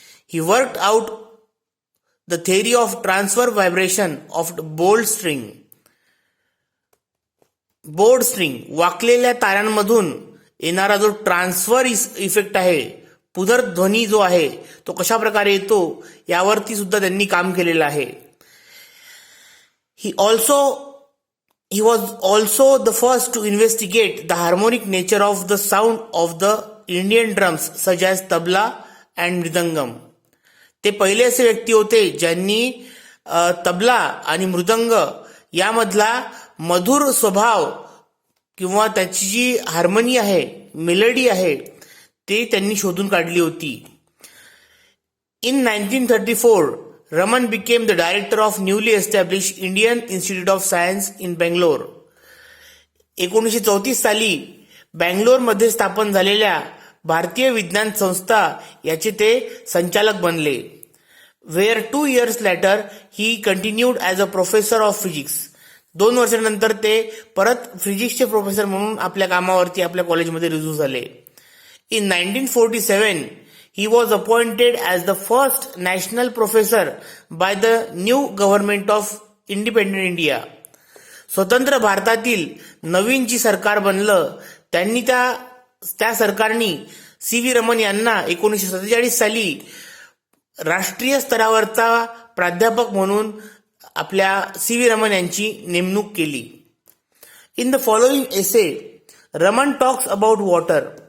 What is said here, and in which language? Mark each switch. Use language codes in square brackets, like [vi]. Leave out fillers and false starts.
[en] He worked out the theory of transfer vibration of bowed string. [mr] Board string वाकलेल्या तारांमधून येणारा जो transfer effect आहे, पुनर्ध्वनी जो आहे तो कशा प्रकारे येतो यावरती सुद्धा त्यांनी काम केलेलं आहे. [en] He was also the first to investigate the harmonic nature of the sound of the Indian drums such as tabla and mridangam. [mr] ते पहिले असे व्यक्ती होते ज्यांनी तबला आणि मृदंग यामधला मधुर स्वभाव किंवा त्याची जी हार्मनी आहे, मेलडी आहे, ते त्यांनी शोधून काढली होती. [en] In 1934, Raman became the director of newly established Indian Institute of Science in Bangalore. [mr] 1934 साली बँगलोरमध्ये स्थापन झालेल्या भारतीय विज्ञान संस्था याचे ते संचालक बनले. [en] Where 2 years later he continued as a professor of physics. [mr] 2 वर्षानंतर ते परत फिजिक्सचे प्रोफेसर म्हणून आपल्या कामावरती आपल्या कॉलेजमध्ये रुजू झाले. [en] In 1947 he was appointed as the first national professor by the new government of independent India. [mr] स्वतंत्र भारतातील नवीन जी सरकार बनलं त्यांनी त्या सरकारनी सी.व्ही. रमन यांना 1947 साली राष्ट्रीय स्तरावरचा प्राध्यापक म्हणून आपल्या सी.व्ही. रमन यांची नेमणूक केली. [en] In the following essay Raman talks about water.